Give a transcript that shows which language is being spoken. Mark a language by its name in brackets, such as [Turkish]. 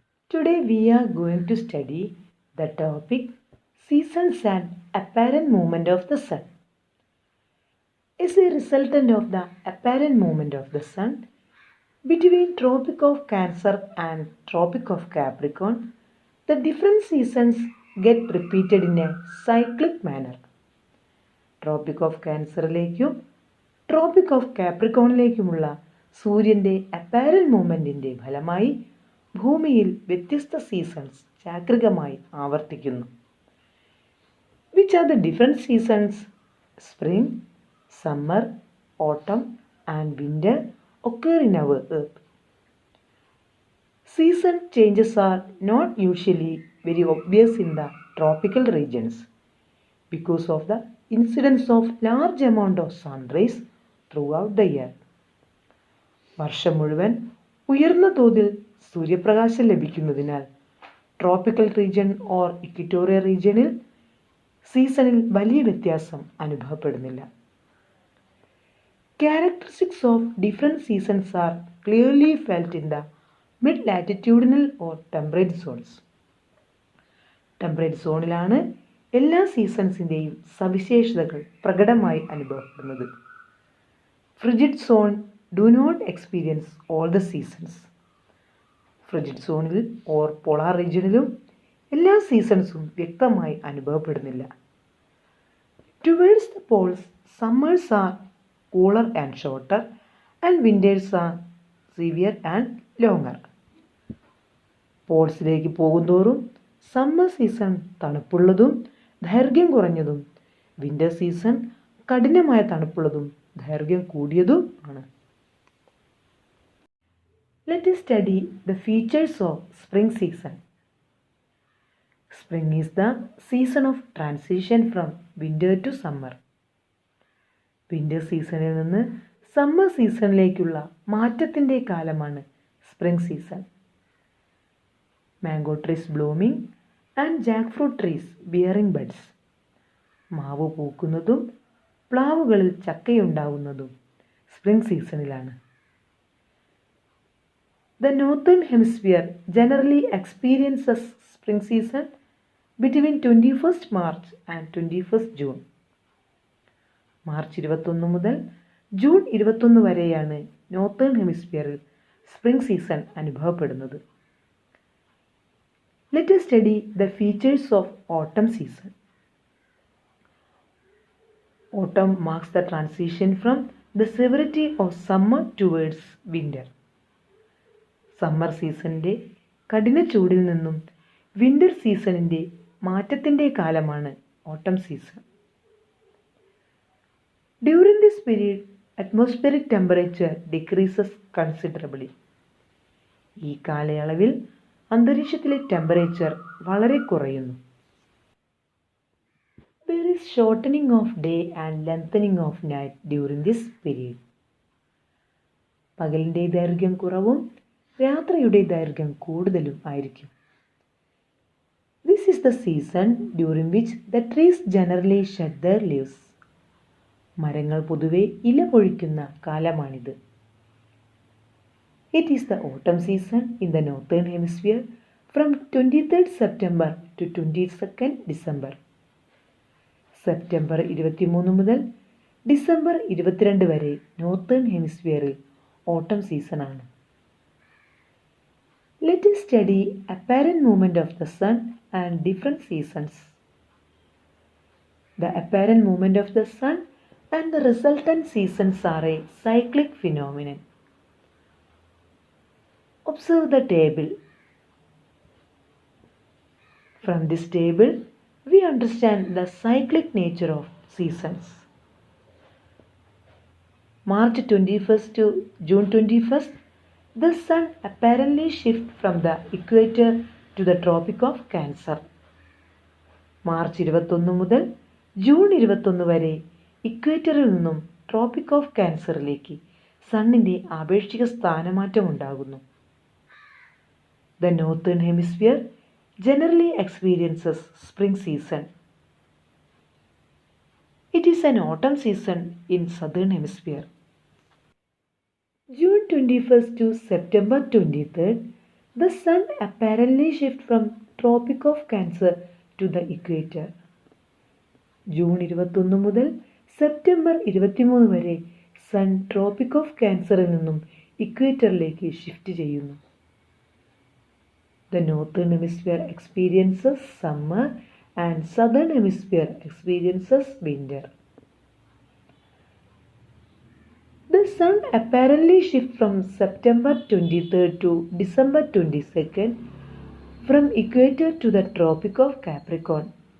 [English] Today we are going to study the topic Seasons and Apparent Movement of the Sun. As a resultant of the apparent movement of the Sun between Tropic of Cancer and Tropic of Capricorn, the different seasons get repeated in a cyclic manner. [Malayalam] Tropic of Cancerലേക്കും Tropic of Capricornലേക്കുമുള്ള സൂര്യൻ്റെ apparel മൂവ്മെൻറ്റിൻ്റെ ഫലമായി ഭൂമിയിൽ വ്യത്യസ്ത seasons ചാക്രികമായി ആവർത്തിക്കുന്നു. [English] Which are the different seasons? Spring, summer, autumn and winter occur in our earth. Season changes are not usually very obvious in the tropical regions because of the incidence of large amount of sun rays throughout the year. [Malayalam] വർഷം മുഴുവൻ ഉയർന്ന തോതിൽ സൂര്യപ്രകാശം ലഭിക്കുന്നതിനാൽ tropical region or equatorial റീജിയനിൽ സീസണിൽ വലിയ വ്യത്യാസം അനുഭവപ്പെടുന്നില്ല. [English] Characteristics of different seasons are clearly felt in the mid-latitudinal or temperate zones. [Malayalam] Temperate സോണിലാണ് എല്ലാ സീസൺസിൻ്റെയും സവിശേഷതകൾ പ്രകടമായി അനുഭവപ്പെടുന്നത്. [English] Frigid zone do not experience all the seasons. [Malayalam] Frigid സോണിൽ ഓർ പോളാർ റീജിയനിലും എല്ലാ സീസൺസും വ്യക്തമായി അനുഭവപ്പെടുന്നില്ല. [English] Towards the poles summers are cooler and shorter and winters are severe and longer. [Malayalam] പോൾസിലേക്ക് പോകുന്തോറും summer season തണുപ്പുള്ളതും ദൈർഘ്യം കുറഞ്ഞതും വിൻ്റർ സീസൺ കഠിനമായ തണുപ്പുള്ളതും ദൈർഘ്യം കൂടിയതും ആണ്. [English] Let us study the features of spring season. Spring is the season of transition from winter to summer. [Malayalam] Winter സീസണിൽ നിന്ന് summer സീസണിലേക്കുള്ള മാറ്റത്തിൻ്റെ കാലമാണ് spring season. [English] Mango trees blooming and jackfruit trees bearing buds. [Malayalam] മാവ് പൂക്കുന്നതും പ്ലാവുകളിൽ ചക്കയുണ്ടാവുന്നതും spring സീസണിലാണ്. [English] The northern hemisphere generally experiences spring season between 21 March and 21 June. [Malayalam] March 21 മുതൽ June 21 വരെയാണ് northern ഹെമിസ്ഫിയറിൽ spring season അനുഭവപ്പെടുന്നത്. [English] Let us study the features of autumn season. Autumn marks the transition from the severity of summer towards winter. [Malayalam] Summer സീസണിൻ്റെ കഠിന ചൂടിൽ നിന്നും winter സീസണിൻ്റെ മാറ്റത്തിൻ്റെ കാലമാണ് ഓട്ടം season. [English] During this period, atmospheric temperature decreases considerably. [Malayalam] ഈ കാലയളവിൽ അന്തരീക്ഷത്തിലെ ടെമ്പറേച്ചർ വളരെ കുറയുന്നു. [English] There is shortening of day and lengthening of night during this period. [Malayalam] പകലിൻ്റെ ദൈർഘ്യം കുറവും രാത്രിയുടെ ദൈർഘ്യം കൂടുതലും ആയിരിക്കും. [English] This is the season during which the trees generally shed their leaves. [Malayalam] മരങ്ങൾ പൊതുവെ ഇല പൊഴിക്കുന്ന കാലമാണിത്. [English] It is the autumn season in the northern hemisphere from 23 September to 22 December. [Malayalam] September 23 മുതൽ ഡിസംബർ 22 വരെ നോർത്തേൺ ഹെമിസ്ഫിയറിൽ ഓട്ടം സീസണാണ്. [English] Let us study apparent movement of the sun and different seasons. The apparent movement of the sun and the resultant seasons are a cyclic phenomenon. Observe the table. From this table, we understand the cyclic nature of seasons. March 21st to June 21st, the sun apparently shifts from the equator to the Tropic of Cancer. [Malayalam] March 21 മുതൽ June 21 വരെ ഇക്വേറ്ററിൽ നിന്നും tropic of ക്യാൻസറിലേക്ക് സണ്ണിൻ്റെ ആപേക്ഷിക സ്ഥാനമാറ്റം ഉണ്ടാകുന്നു. [English] The northern hemisphere generally experiences spring season. It is an autumn season in southern hemisphere. June 21st to September 23rd, The sun apparently shifts from Tropic of Cancer to the equator. [Malayalam] June 21 മുതൽ September 23 വരെ sun tropic of ക്യാൻസറിൽ നിന്നും ഇക്വേറ്ററിലേക്ക് shift ചെയ്യുന്നു. [English] The northern hemisphere experiences summer and southern hemisphere experiences winter. The sun apparently shifts from September 23rd to December 22nd from equator to the Tropic of Capricorn.